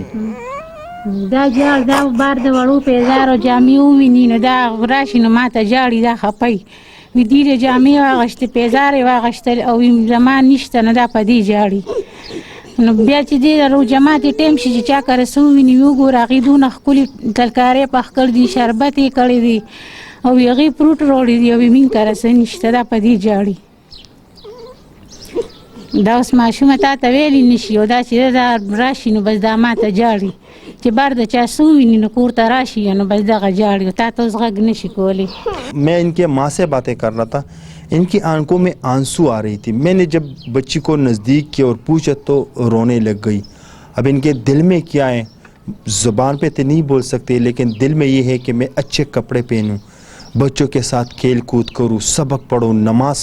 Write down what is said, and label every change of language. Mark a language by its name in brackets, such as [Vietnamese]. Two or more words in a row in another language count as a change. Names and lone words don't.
[Pashto] دا جاړ دا بار د وړو پیزار او جامې وویني نو دا راشي نو ماته جاړي دا خپي وي ډېرې جامې واغشتې پیزار یې واغشتل او زما نشته نه دا په دې جاړي نو بیا چې دې روژه ماتې ټیم شي چې چا کره څه وویني وګوره هغې دونه ښکلي ترکارې پخ کړي دي شربت یې کړی دی او هغې فروټ راوړي دي او مين کره څه نشته دا په دې جاړي دا اوس ماشومه تا ته ویلی نشي او دا چې دا راشي نو بس دا ماته جاړي چې بار د چا څه وویني نو کور ته راشي نو بس دغه جاړي او تا ته اوس غږ نشي کولی [Urdu] میں ان کے ماں سے باتیں کر رہا تھا ان کی آنکھوں میں آنسو آ رہی تھی میں نے جب بچی کو نزدیک کیا اور پوچھا تو رونے لگ گئی اب ان کے دل میں کیا ہے زبان پہ تو نہیں بول سکتے لیکن دل میں یہ ہے کہ میں اچھے کپڑے پہنوں بچوں کے ساتھ کھیل کود کروں سبق پڑھوں نماز